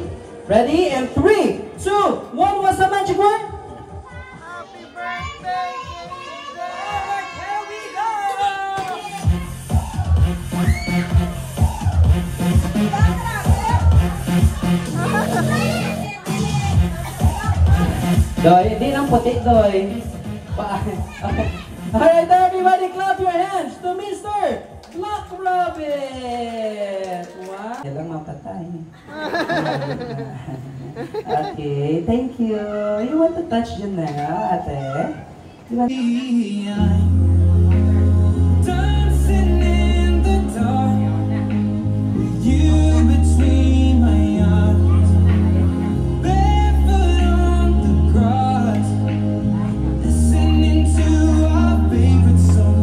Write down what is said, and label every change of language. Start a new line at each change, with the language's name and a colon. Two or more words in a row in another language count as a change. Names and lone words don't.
English: Ready? And 3, 2, 1, what's the magic word? Happy birthday, Alright, here we go!
Filipino: Doy, hindi lang puti, Doy.
English: Alright, everybody clap your hands to Mr. Black Rabbit! Wow!
Filipino: Yan lang mapatay.
English: Okay, thank you. You want to touch Janelle, ate? You want Dancing in the dark, you between my arms, barefoot on the grass, listening to our favorite song.